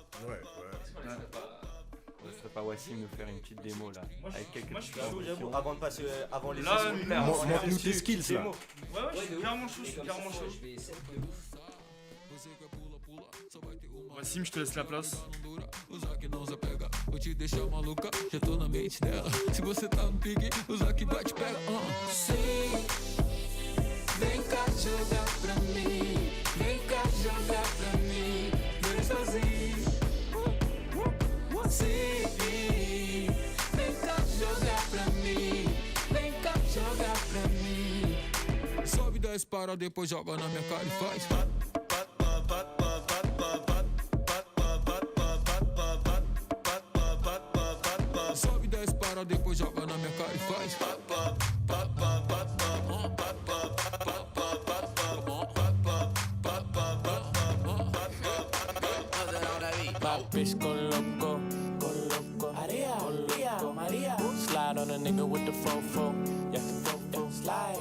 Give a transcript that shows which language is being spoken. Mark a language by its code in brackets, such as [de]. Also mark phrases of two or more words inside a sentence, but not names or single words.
[fr] Ouais. On serait pas Wassim nous faire une petite démo là, avec quelques moi, je suis petites chaud, transitions. Avant de passer, avant les Là, sessions, montre-nous tes skills là. Ouais, je suis clairement chaud, Wassim, je te laisse la place. [pt] Vou te deixar maluca, já tô na mente dela. Se você tá no pique, o Zac vai te pegar. Sim, vem cá jogar pra mim. Vem cá jogar pra mim. Vem sozinho. Sim, vem cá jogar pra mim. Vem cá jogar pra mim. Sobe 10 para, depois joga na minha cara e faz. Sobe 10 para, depois joga na minha cara e faz. [en] Bitch go loco, Maria, Maria. Slide on a nigga with the fofo, yeah, slide.